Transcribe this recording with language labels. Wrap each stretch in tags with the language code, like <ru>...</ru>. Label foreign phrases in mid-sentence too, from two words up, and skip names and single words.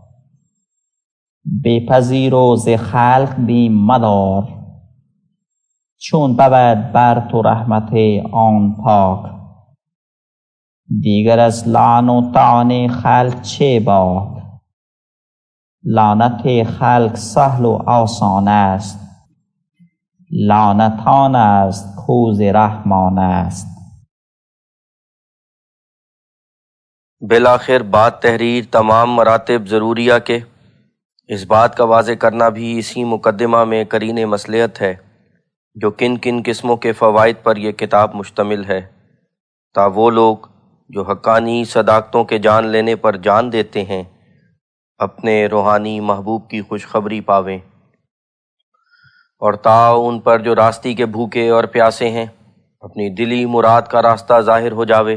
<fa>بپذیر و ز خلق بیم مدار چون بود بر تو رحمت آن پاک دیگر از لعن و طعن خلق چه باک لعنت خلق سهل و آسان است لعنت آن است کو ز رحمان است</fa> <ur>بالآخر بعد تحریر تمام مراتب ضروریہ کے اس بات کا واضح کرنا بھی اسی مقدمہ میں قرین مصلحت ہے جو کن کن قسموں کے فوائد پر یہ کتاب مشتمل ہے تا وہ لوگ جو حقانی صداقتوں کے جان لینے پر جان دیتے ہیں اپنے روحانی محبوب کی خوشخبری پاویں، اور تا ان پر جو راستی کے بھوکے اور پیاسے ہیں اپنی دلی مراد کا راستہ ظاہر ہو جاوے۔</ur>